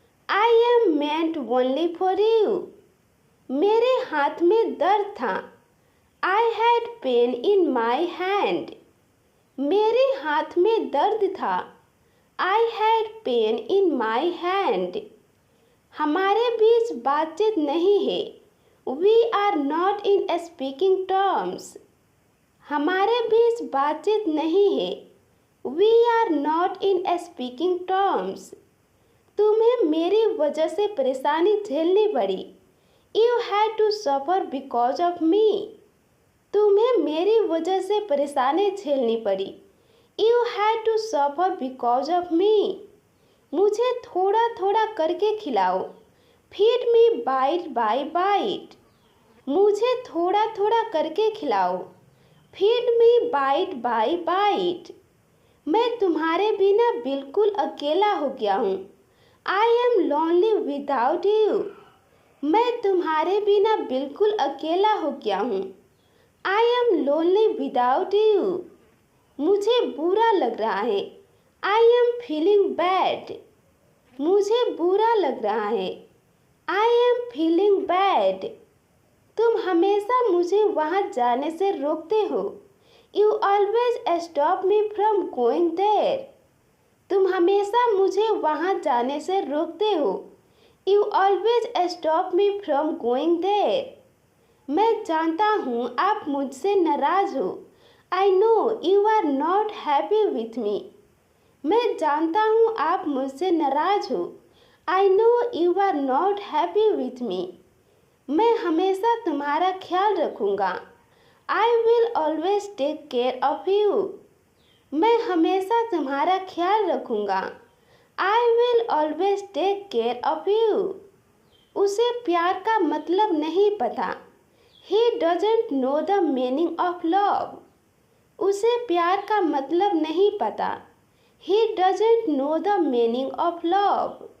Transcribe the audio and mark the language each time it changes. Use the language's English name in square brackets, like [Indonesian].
[English] I am meant only for you. [Hindi] मेरे हाथ में दर्द था। [English] I had pain in my hand. [Hindi] मेरे हाथ में दर्द था। [English] I had pain in my hand. [Hindi] हमारे बीच बातचीत नहीं है। [English] We are not in speaking terms. [Hindi] हमारे बीच बातचीत नहीं है। [English] We are not in speaking terms. [Hindi] तुम्हें मेरी वजह से परेशानी झेलनी पड़ी। [English] You had to suffer because of me. [Hindi] तुम्हें मेरी वजह से परेशानी झेलनी पड़ी। [English] You had to suffer because of me. [Hindi] मुझे थोड़ा थोड़ा करके खिलाओ। [English] Feed me bite by bite. [Hindi] मुझे थोड़ा थोड़ा करके खिलाओ। [English] Feed me bite by bite. [Hindi] मैं तुम्हारे बिना बिल्कुल अकेला हो गया हूँ। [English] I am lonely without you. [Hindi] मैं तुम्हारे बिना बिल्कुल अकेला हो गया हूँ। [English] I am lonely without you. [Hindi] मुझे बुरा लग रहा है। [English] I am feeling bad. [Hindi] मुझे बुरा लग रहा है। [English] I am feeling bad. [Hindi] तुम हमेशा मुझे वहाँ जाने से रोकते हो। [English] You always stop me from going there. [Hindi] तुम हमेशा मुझे वहाँ जाने से रोकते हो। [English] You always stop me from going there. [Hindi] मैं जानता हूँ आप मुझसे नाराज़ हो। [English] I know you are not happy with me. [Hindi] मैं जानता हूँ आप मुझसे नाराज़ हो। [English] I know you are not happy with me. [Hindi] मैं हमेशा तुम्हारा ख्याल रखूँगा। [English] I will always take care of you. [Hindi] मैं हमेशा तुम्हारा ख्याल रखूँगा। [English] I will always take care of you. [Hindi] उसे प्यार का मतलब नहीं पता। [English] He doesn't know the meaning of love. [Hindi] उसे प्यार का मतलब नहीं पता। [English] He doesn't know the meaning of love.